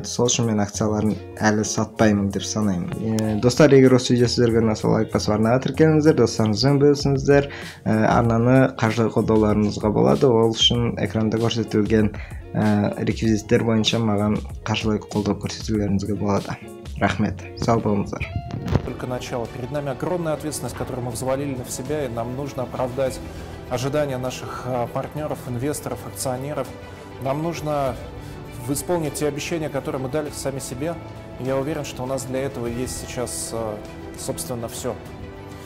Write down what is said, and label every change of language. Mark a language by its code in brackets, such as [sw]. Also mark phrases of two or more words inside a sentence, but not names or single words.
[kk] Сол үшін мен акцияларын әлі сатпаймын деп санаймын. Достар, егер осы видео сіздерге ұнаса, лайк басып арнаға тіркеліңіздер, достарыңызбен бөлісіңіздер. Арнаны қаржылай қолдауларыңызға болады. Ол үшін экранда көрсетілген реквизиттер бойынша маған қаржылай қолдау көрсетулеріңізге болады. Рахмет. Сау болыңыздар. [ru] Только начало. Перед нами огромная ответственность, которую мы взвалили на себя, и нам нужно оправдать ожидания наших партнеров, инвесторов, акционеров. Нам нужно исполнить те обещания, которые мы дали сами себе. Я уверен, что у нас для этого есть сейчас, собственно, все.